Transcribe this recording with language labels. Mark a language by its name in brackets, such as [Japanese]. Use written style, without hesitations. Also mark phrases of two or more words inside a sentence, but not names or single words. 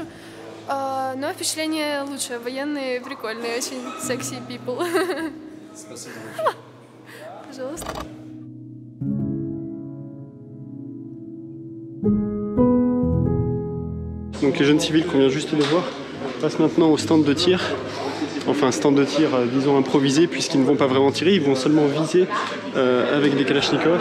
[Russian] Но впечатление лучше. Военные прикольные, очень секси people. Спасибо. Пожалуйста. [French] Donc les jeunes civils qu'on vient juste de voir passent maintenant au stand de tir. Enfin, stand de tir, disons improvisé, puisqu'ils ne vont pas vraiment tirer, ils vont seulement viser avec des kalachnikovs.